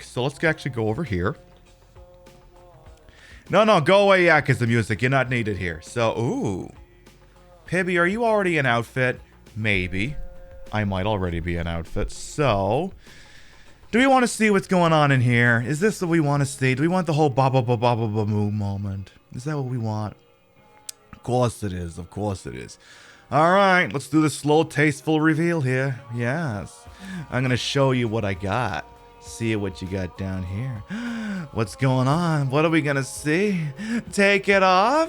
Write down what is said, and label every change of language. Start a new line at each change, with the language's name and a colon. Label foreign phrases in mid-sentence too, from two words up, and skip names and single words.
English: So let's actually go over here. No, go away, yeah, because the music, you're not needed here. So, ooh. Pibby, are you already in outfit? Maybe. I might already be in outfit. So, do we want to see what's going on in here? Is this what we want to see? Do we want the whole ba-ba-ba-ba-ba-moo moment? Is that what we want? Of course it is. Of course it is. Alright, let's do the slow, tasteful reveal here. Yes. I'm going to show you what I got. see what you got down here. What's going on? What are we gonna see? Take it off?